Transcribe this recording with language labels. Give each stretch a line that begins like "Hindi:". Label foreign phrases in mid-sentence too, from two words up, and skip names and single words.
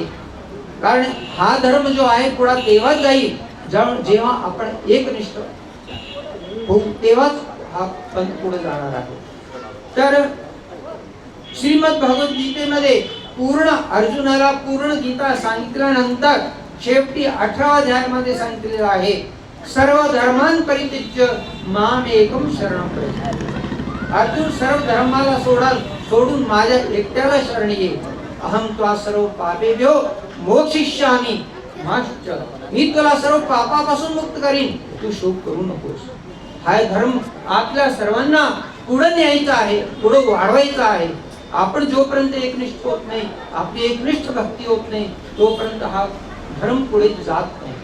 Marathi: कारण हा धर्म जो आहे पुढे तेव्हा जाईल जेव्हा आपण एकनिष्ठ होऊ, तेव्हाच हा पंथ पुढे जाणार आहे. तर श्रीमद भगवद्गीतेमध्ये पूर्ण अर्जुनाला पूर्ण गीता सांगितल्यानंतर शेवटी 18व्या अध्यायामध्ये सांगितलेलं आहे,
Sanskrit: सर्व धर्मान परित्यज्य माम एकम शरणं व्रज.
Marathi: अर्जुन सर्व धर्माला सोडून माझ्या एकट्याला शरण ये.
Sanskrit: अहम त्वा सर्व पापेभ्यो मोक्षयिष्यामि मा शुच.
Marathi: मी तुला सर्व पापापासून मुक्त करीन, तू शोक करू नकोस. हा धर्म आपल्या सर्वांना पुढे न्यायचा आहे, पुढे वाढवायचा आहे. आपण जोपर्यंत एकनिष्ठ होत नाही, आपली एकनिष्ठ भक्ती होत नाही, तोपर्यंत हा धर्म पुढे जात नाही.